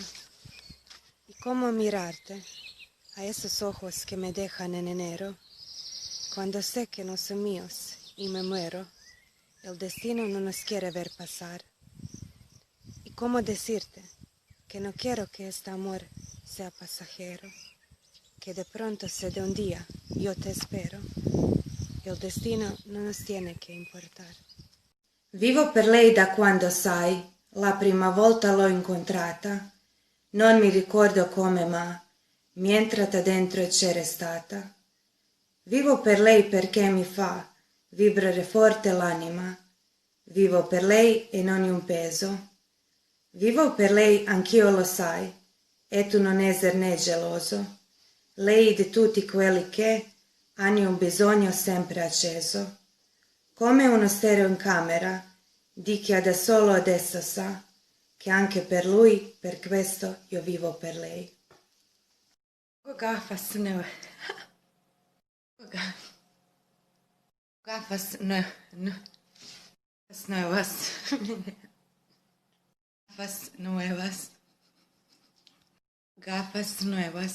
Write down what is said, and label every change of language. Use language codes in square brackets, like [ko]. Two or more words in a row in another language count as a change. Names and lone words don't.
[es] Y cómo mirarte a esos ojos que me dejan en enero, cuando sé que no son míos y me muero, el destino no nos quiere ver pasar. Y cómo decirte que no quiero que este amor sea pasajero, que de pronto se dé un día, yo te espero, el destino no nos tiene che importar. [it] Vivo per lei da quando, sai, la prima volta l'ho incontrata, non mi ricordo come ma mi è entrata dentro e c'era stata. Vivo per lei perché mi fa vibrare forte l'anima, vivo per lei e non un peso. Vivo per lei, anch'io lo sai, e tu non esserne geloso. Lei di tutti quelli che hanno un bisogno sempre acceso. Come uno stereo in camera, di chi da solo adesso sa che anche per lui, per questo, io vivo per lei. [es] Gafas nuevas. Gafas nuevas. Gafas nuevas.